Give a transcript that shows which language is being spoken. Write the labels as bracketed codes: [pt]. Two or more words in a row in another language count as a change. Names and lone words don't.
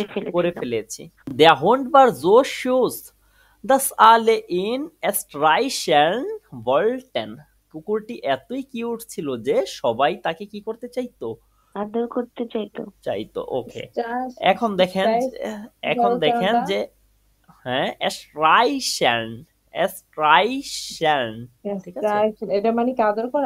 [bn] করে ফেলেছিলাম। ফেলেছি। [de] Der Hund war so süß, dass alle ihn streichen wollten. [bn] কুকুরটি এতই কিউট ছিল যে সবাই তাকে কি করতে আদর করতে চাইতো। ওকে। Stars, এখন দেখেন বলতে যে হ্যাঁ, স্ট্রাইশন, ঠিক আছে। এটা মানে কি আদর করা?